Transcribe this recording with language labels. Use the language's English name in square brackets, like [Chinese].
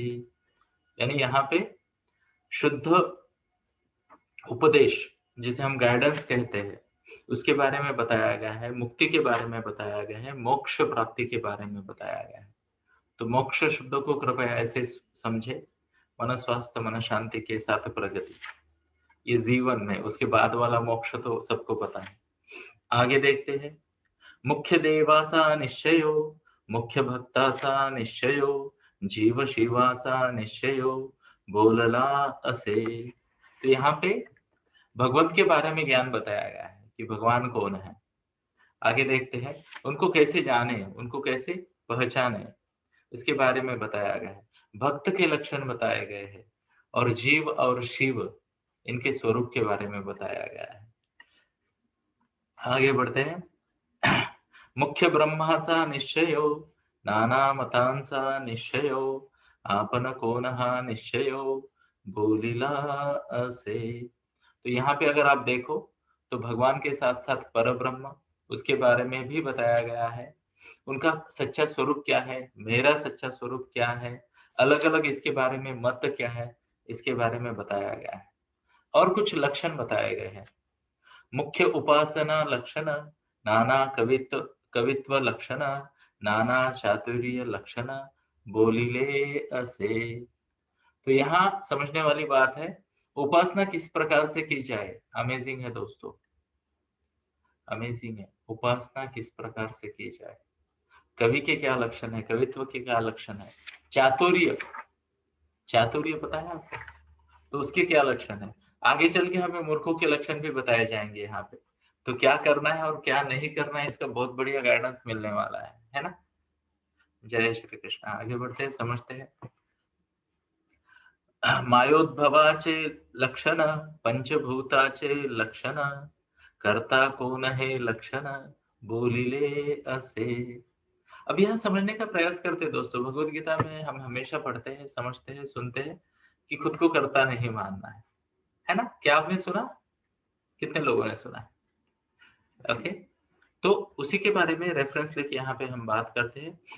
[Hindi] यानी यहाँ पे शुद्ध उपदेश, जिसे हम गाइडेंस कहते हैं, उसके बारे में बताया गया है, मुक्ति के बारे में बताया गया है, मोक्ष प्राप्ति के बारे में बताया गया है। तो मोक्ष शब्द को कृपया ऐसे समझे, मन स्वास्थ्य मन शांति के साथ प्रगति, ये जीवन में, उसके बाद वाला मोक्ष तो सबको पता है। आगे देखते हैं। [Marathi] मुख्य देवाचा निश्चयो, मुख्य भक्ताचा निश्चयो, जीव शिवाचा निश्चयो, बोलला असे। [Hindi] तो यहाँ पे भगवत के बारे में ज्ञान बताया गया है कि भगवान कौन है। आगे देखते हैं, उनको कैसे जाने, उनको कैसे पहचाने, इसके बारे में बताया गया है। भक्त के लक्षण बताए गए हैं और जीव और शिव, इनके स्वरूप के बारे में बताया गया है। आगे बढ़ते हैं। [Marathi] मुख्य ब्रह्माचा निश्चयो, नाना मतांचा निश्चयो, आपण कोण हा निश्चयो, बोलिला असे। [Hindi] तो यहाँ पे अगर आप देखो तो भगवान के साथ साथ परब्रह्म, उसके बारे में भी बताया गया है। उनका सच्चा स्वरूप क्या है, मेरा सच्चा स्वरूप क्या है, अलग अलग इसके बारे में मत क्या है, इसके बारे में बताया गया है। और कुछ लक्षण बताए गए हैं। [Marathi] मुख्य उपासना लक्षण, नाना कवित्व लक्षण, नाना चातुर्य लक्षण, बोलिले असे। [Hindi] तो यहाँ समझने वाली बात है, उपासना किस प्रकार से की जाए। अमेजिंग है दोस्तों, अमेजिंग है। उपासना किस प्रकार से की जाए, कवि के क्या लक्षण है, कवित्व के क्या लक्षण है, चातुर्य, चातुर्य पता है आपको, तो उसके क्या लक्षण है। आगे चल के हमें मूर्खों के लक्षण भी बताए जाएंगे यहाँ पे। तो क्या करना है और क्या नहीं करना है, इसका बहुत बढ़िया गाइडेंस मिलने वाला है ना। जय श्री कृष्ण। आगे बढ़ते हैं, समझते हैं। [Marathi] मायोद्भवाचे लक्षण, पंचभूताचे लक्षण, करता कौन है लक्षण, बोलिले असे। [Hindi] अब यहाँ समझने का प्रयास करते हैं दोस्तों। भगवत गीता में हम हमेशा पढ़ते हैं, समझते हैं, सुनते हैं कि खुद को कर्ता नहीं मानना है ना। क्या आपने सुना, कितने लोगों ने सुना है। ओके, तो उसी के बारे में रेफरेंस लेके यहाँ पे हम बात करते हैं।